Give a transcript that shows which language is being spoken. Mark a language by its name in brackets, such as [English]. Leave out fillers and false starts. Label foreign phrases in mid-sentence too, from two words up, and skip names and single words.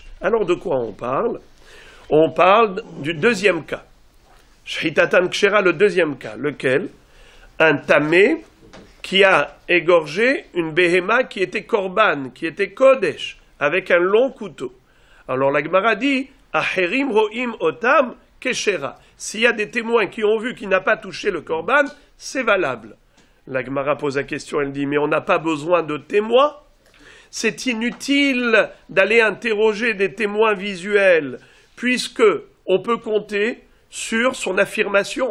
[French] Alors de quoi on parle? On parle du deuxième cas. [Hebrew] שחיטתן כשרה, [French] le deuxième cas. Lequel? Un tamé qui a égorgé une béhéma qui était korban, qui était kodesh, avec un long couteau. Alors la Gemara dit [Hebrew] אחרים רואים אותם כשרה. [French] S'il y a des témoins qui ont vu qu'il n'a pas touché le korban, c'est valable. La Gemara pose la question, elle dit mais on n'a pas besoin de témoins? C'est inutile d'aller interroger des témoins visuels, puisque on peut compter sur son affirmation.